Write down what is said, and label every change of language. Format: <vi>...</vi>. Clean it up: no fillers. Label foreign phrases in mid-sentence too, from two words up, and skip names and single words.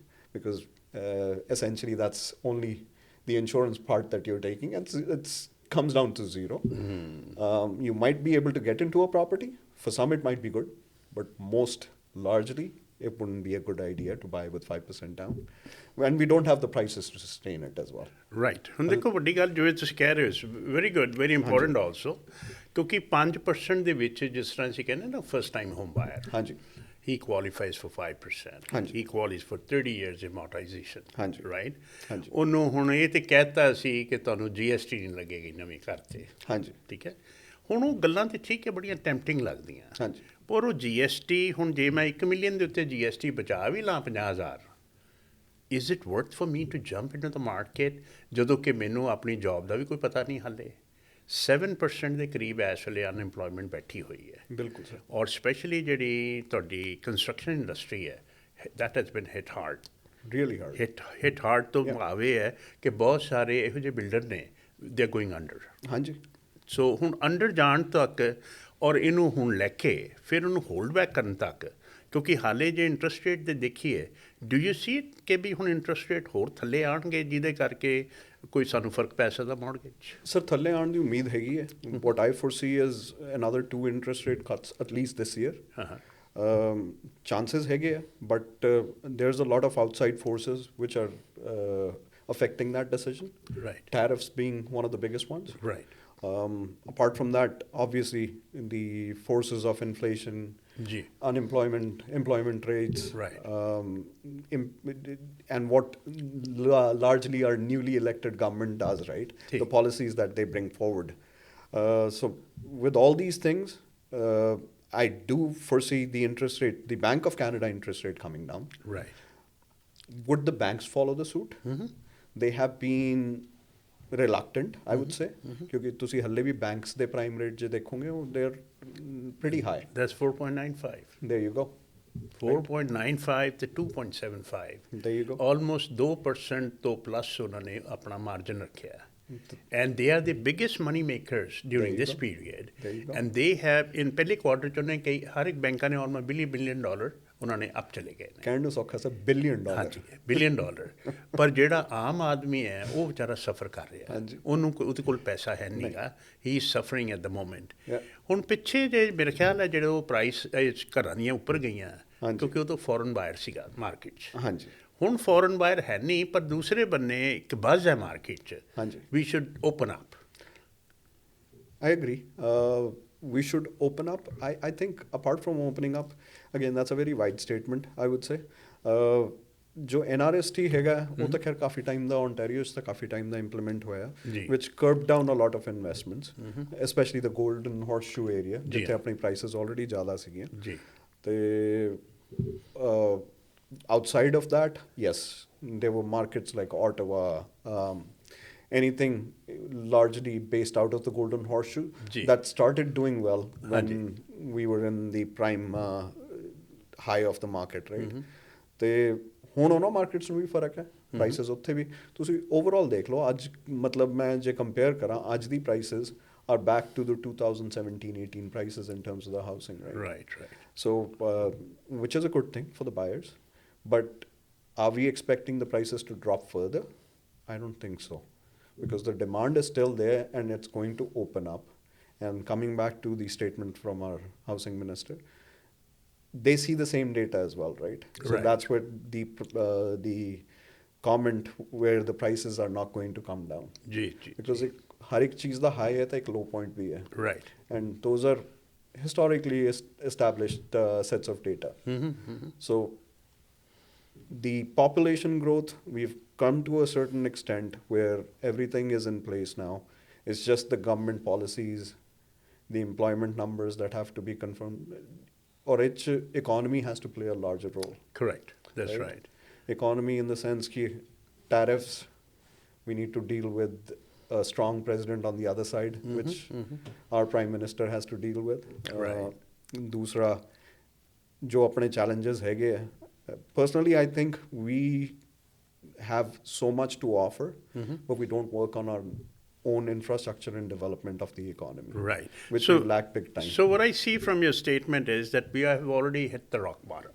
<en>Because essentially that's only the insurance part that you're taking, and it's comes down to zero. You might be able to get into a property. For some it might be good, but most largely it wouldn't be a good idea to buy with 5% down. And we don't have the prices to sustain it as well. Right.</en> <pa>ਹੁਣ ਦੇਖੋ ਵੱਡੀ ਗੱਲ ਜਿਵੇਂ ਤੁਸੀਂ ਕਹਿ ਰਹੇ ਹੋ</pa> <en>very good very important also</en> <pa>ਕਿਉਂਕਿ 5% ਦੇ ਵਿੱਚ ਜਿਸ ਤਰ੍ਹਾਂ ਅਸੀਂ ਕਹਿੰਦੇ ਨਾ</pa> <en>first time home buyer he qualifies for 5%.</en> <pa>ਹਾਂਜੀ।</pa> <en>He qualifies for 30 years amortization.</en> <pa>ਹਾਂਜੀ।</pa> <en>Right?</en> <pa>ਹਾਂਜੀ। ਉਹਨੂੰ ਹੁਣ ਇਹ ਤੇ ਕਹਿਤਾ ਸੀ ਕਿ ਤੁਹਾਨੂੰ GST ਨਹੀਂ ਲੱਗੇਗੀ ਨਵੇਂ ਘਰ ਤੇ। ਹਾਂਜੀ। ਠੀਕ ਹੈ। ਹੁਣ ਉਹ ਗੱਲਾਂ ਤੇ ਠੀਕ ਹੈ, ਬੜੀਆਂ ਟੈਂਪਟਿੰਗ ਲੱਗਦੀਆਂ। ਹਾਂਜੀ। ਪਰ ਉਹ GST ਹੁਣ ਜੇ ਮੈਂ 1 ਮਿਲੀਅਨ ਦੇ ਉੱਤੇ GST ਬਚਾ ਵੀ ਲਾਂ 50,000,</pa> <en>is it worth for me to jump into the market</en> <pa>ਜਦੋਂ ਕਿ ਮੈਨੂੰ ਆਪਣੀ ਜੌਬ ਦਾ ਵੀ ਕੋਈ ਪਤਾ ਨਹੀਂ ਹਾਲੇ। 7% ਦੇ ਕਰੀਬ ਇਸ ਵੇਲੇ ਅਨਐਮਪਲੋਇਮੈਂਟ ਬੈਠੀ ਹੋਈ ਹੈ। ਬਿਲਕੁਲ ਸਰ। ਔਰ ਸਪੈਸ਼ਲੀ ਜਿਹੜੀ ਤੁਹਾਡੀ</pa> <en>construction industry</en> <pa>ਹੈ,</pa> <en>that has been hit hard. Really hard. hit hard</en> <pa>ਤੋਂ ਭਾਵੇਂ ਹੈ ਕਿ ਬਹੁਤ ਸਾਰੇ ਇਹੋ ਜਿਹੇ ਬਿਲਡਰ ਨੇ,</pa> <en>they are going under.</en> <pa>ਹਾਂਜੀ। ਸੋ ਹੁਣ ਅੰਡਰ ਜਾਣ ਤੱਕ ਔਰ ਇਹਨੂੰ ਹੁਣ ਲੈ ਕੇ ਫਿਰ ਉਹਨੂੰ</pa> <en>hold back</en> <pa>ਕਰਨ ਤੱਕ, ਕਿਉਂਕਿ ਹਾਲੇ ਜੇ</pa> <en>interest rate</en> <pa>ਦੇ ਦੇਖੀਏ,</pa> <en>do you see</en> <pa>ਕਿ ਵੀ ਹੁਣ</pa> <en>interest rate</en> <pa>ਹੋਰ ਥੱਲੇ ਆਉਣਗੇ ਜਿਹਦੇ ਕਰਕੇ ਕੋਈ ਸਾਨੂੰ ਫਰਕ ਪੈ ਸਕਦਾ ਮੌਰਗੇਜ? ਸਰ ਥੱਲੇ ਆਉਣ ਦੀ ਉਮੀਦ ਹੈਗੀ ਹੈ।</pa> <en>What I foresee is another 2 interest rate cuts at least this year.</en> <pa>ਚਾਂਸਸ ਹੈਗੇ ਆ,</pa> <en>but there is a lot of outside forces which are affecting that decision. Right. Tariffs being one of the biggest ones. Right. Apart from that, obviously, the forces of inflation, unemployment, employment rates, Right. And what largely our newly elected government does, right? The policies that they bring forward. So with all these things, I do foresee the interest rate, the Bank of Canada interest rate coming down. Right. Would the banks follow the suit? They have been reluctant, I would say,</en> <pa>ਕਿਉਂਕਿ ਤੁਸੀ ਹੱਲੇ ਭੀ banks ਦੇ</pa> <en>prime rate</en> <pa>ਜੇ ਦੇਖੋਗੇ</pa> <en>they're pretty high. That's 4.95. There you go. 4.95 to 2.75. There you go.</en> <pa>Almost 2% ਤੋਂ plus ਉਹਨਾਂ ਨੇ ਆਪਣਾ ਮਾਰਜਨ ਰੱਖਿਆ।</pa> <en>And they are the biggest money makers during this period. And they have in</en> <pa>ਪਹਿਲੇ ਕੁਆਟਰ ਚ ਉਹਨੇ ਕਈ ਹਰ ਇੱਕ ਬੈਂਕਾਂ ਨੇ</pa> <en>almost billion dollar</en> <pa>ਉਹਨਾਂ ਨੇ ਅਪ ਚਲੇ ਗਏ ਨੇ। ਕਹਿਣ ਨੂੰ ਸੌਖਾ ਸਰ $1 billion। ਹਾਂਜੀ, $1 billion। ਪਰ ਜਿਹੜਾ ਆਮ ਆਦਮੀ ਹੈ ਉਹ ਵਿਚਾਰਾ ਸਫਰ ਕਰ ਰਿਹਾ। ਹਾਂਜੀ। ਉਹਨੂੰ ਉਹਦੇ ਕੋਲ ਪੈਸਾ ਹੈ ਨਹੀਂਗਾ।</pa> <en>He is suffering at the moment.</en> <pa>ਹੁਣ ਪਿੱਛੇ ਜੇ ਮੇਰੇ ਖਿਆਲ ਹੈ ਜਿਹੜੇ ਉਹ ਪ੍ਰਾਈਸ ਘਰਾਂ ਦੀਆਂ ਉੱਪਰ ਗਈਆਂ, ਕਿਉਂਕਿ ਉਹ ਤਾਂ</pa> <en>foreign buyer</en> <pa>ਸੀਗਾ ਮਾਰਕੀਟ 'ਚ। ਹਾਂਜੀ। ਹੁਣ</pa> <en>foreign buyer</en> <pa>ਹੈ ਨਹੀਂ, ਪਰ ਦੂਸਰੇ ਬੰਨੇ ਇੱਕ ਬਜ਼ ਹੈ ਮਾਰਕੀਟ 'ਚ। ਹਾਂਜੀ।</pa> <en>We should open up. I agree. We should open up. I think apart from opening up, again, that's a very wide statement, I would say.</en> <pa>ਜੋ NRST ਹੈਗਾ ਵੋ ਤੋ ਖ਼ੈਰ ਕਾਫ਼ੀ ਟਾਈਮ ਦਾ Ontario ਸੇ ਕਾਫ਼ੀ ਟਾਈਮ ਦਾ implement ਹੋਇਆ,</pa> <en>which curbed down a lot of investments, especially the golden horseshoe area,</en> <pa>ਜਿੱਥੇ ਅਪਣੀ</pa> <en>prices already</en> <pa>ਜ਼ਿਆਦਾ ਸੀਗੀਆਂ। ਜੀ।</pa> <en>ते outside of that, yes, there were markets like Ottawa, anything largely based out of the golden horseshoe that started doing well when we were in the prime high of the market, right?</en> <pa>ਤੇ ਹੁਣ ਉਹਨਾਂ ਮਾਰਕੀਟਸ ਨੂੰ ਵੀ ਫਰਕ ਹੈ, ਪ੍ਰਾਈਸਿਸ ਉੱਥੇ ਵੀ ਤੁਸੀਂ ਓਵਰਆਲ ਦੇਖ ਲਓ। ਅੱਜ ਮਤਲਬ ਮੈਂ ਜੇ ਕੰਪੇਅਰ ਕਰਾਂ, ਅੱਜ ਦੀ ਪ੍ਰਾਈਸਿਸ</pa> <en>are back to the 2017-18 prices in terms of the housing, right? Right. So, which is a good thing for the buyers. But are we expecting the prices to drop further? I don't think so. Because the demand is still there and it's going to open up. And coming back to the statement from our housing minister, they see the same data as well, right? So that's where the comment where the prices are not going to come down. Because</en> <pa>ਹਰ ਇੱਕ ਚੀਜ਼ ਦਾ high ਹੈ ਤੋ ਇੱਕ</pa> <en>low point</en> <pa>ਭੀ ਹੈ.</pa> <en>Right. And those are historically established sets of data. So the population growth, we've come to a certain extent where everything is in place now. It's just the government policies, the employment numbers that have to be confirmed. Or each economy has to play a larger role. Correct. That's right. Economy in the sense that tariffs, we need to deal with a strong president on the other side, which our prime minister has to deal with.</en> <pa>दूसरा जो अपने challenges हैगे,</pa> <en>personally I think we have so much to offer, but we don't work on our own infrastructure and development of the economy. Right. Which we lack big time. So what I see from your statement is that we have already hit the rock bottom.</en>